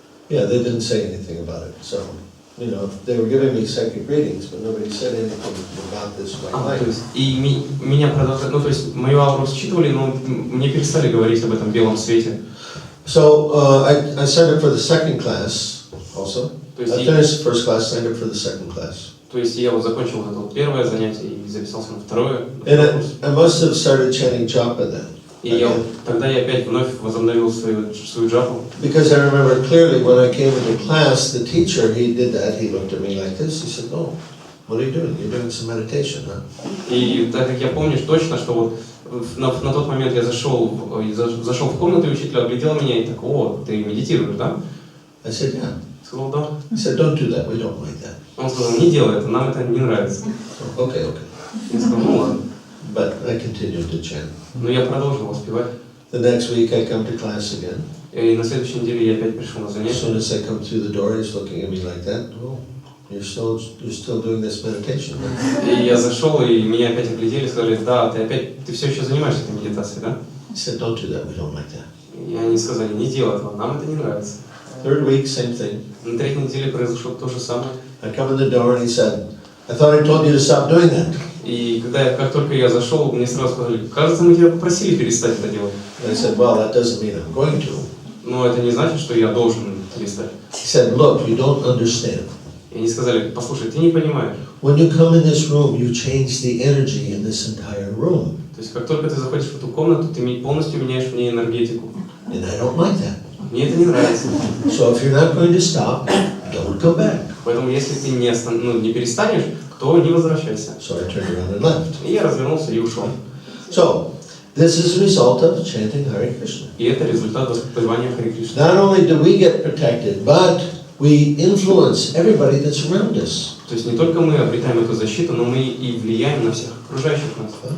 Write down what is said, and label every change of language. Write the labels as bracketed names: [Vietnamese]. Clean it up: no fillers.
[English] Yeah, they didn't say anything about it. So, you know, they were giving me psychic readings, but nobody said anything about this white light. [Russian] То есть, и меня продолжали, ну то есть мою ауру считывали, но мне перестали говорить об этом белом свете. [English] So I signed up for the second class also. I finished the first class, signed up for the second class. [Russian] То есть я вот закончил вот это вот первое занятие и записался на второе. [English] And I must have started chanting japa then. [Russian] И тогда я опять вновь возобновил свою джапу. [English] Because I remember clearly when I came into class, the teacher, he did that, he looked at me like this, he said, "Oh, what are you doing? You're doing some meditation, huh?" [Russian] И так как я помню точно, что вот на тот момент я зашел в комнату, и учитель оглядел меня и так: "О, ты медитируешь, да?" [English] I said, "Yeah." [Russian] Сказал: "Да." [English] He said, "Don't do that, we don't like that." [Russian] Он сказал: "Не делай это, нам это не нравится." [English] Okay. [Russian] Я сказал: "Ну ладно." [English] But I continued to chant. [Russian] Но я продолжил воспевать. [English] The next week I come to class again. [Russian] И на следующей неделе я опять пришел на [English] As [Russian] занятие. [English] soon as I come through the door, he's looking at me like that. "Oh, you're still doing this meditation." [Russian] И я зашел, и меня опять оглядели и сказали: "Да, ты все еще занимаешься этой медитацией, да?" [English] He said, "Don't do that, we don't like that." [Russian] И они сказали: "Не делай этого, нам это не нравится." [English] Third week, same thing. [Russian] На третьей неделе произошло то же самое. [English] I come in the door and he said, "I thought I told you to stop doing that." [Russian] И как только я зашел, мне сразу сказали: "Кажется, мы тебя попросили перестать это делать." [English] And I said, "Well, that doesn't mean I'm going to." [Russian] Но это не значит, что я должен перестать. [English] He said, "Look, you don't understand. [Russian] И они сказали: "Послушай, ты не понимаешь. [English] When you come in this room, you change the energy in this entire room." [Russian] То есть, как только ты заходишь в эту комнату, ты полностью меняешь в ней энергетику. [English] And I don't like that. [Russian] Мне это не нравится. [English] So if you're not going to stop, don't come back. [Russian] Поэтому, если ты не перестанешь, то не возвращайся. [English] So I turned around and left. [Russian] И я развернулся и ушел. [English] So, this is a result of chanting Hare Krishna. [Russian] И это результат воспевания Харе Кришны. [English] Not only do we get protected, but we influence everybody that's around us. [Russian] То есть не только мы обретаем эту защиту, но мы и влияем на всех окружающих нас.